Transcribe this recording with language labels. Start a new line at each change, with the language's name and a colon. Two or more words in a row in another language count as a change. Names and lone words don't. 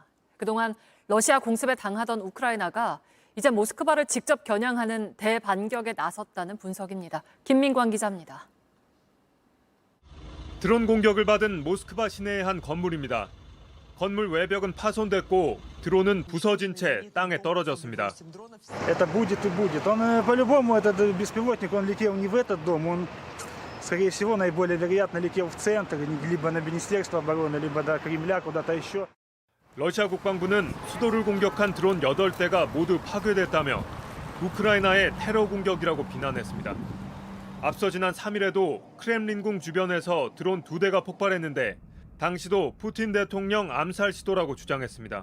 Korean: 그동안 러시아 공습에 당하던 우크라이나가 이제 모스크바를 직접 겨냥하는 대반격에 나섰다는 분석입니다. 김민광 기자입니다. 드론 공격을 받은 모스크바 시내의 한 건물입니다. 건물 외벽은 파손됐고 드론은 부서진 채 땅에 떨어졌습니다.
Russian: Это будет и будет. Он по-любому этот беспилотник, он летел не в этот дом, он скорее всего наиболее вероятно летел в центр, либо на Министерство обороны, либо до Кремля, куда-то еще.
Korean: 러시아 국방부는 수도를 공격한 드론 8대가 모두 파괴됐다며 우크라이나의 테러 공격이라고 비난했습니다. 앞서 지난 3일에도 크렘린궁 주변에서 드론 2대가 폭발했는데 당시도 푸틴 대통령 암살 시도라고 주장했습니다.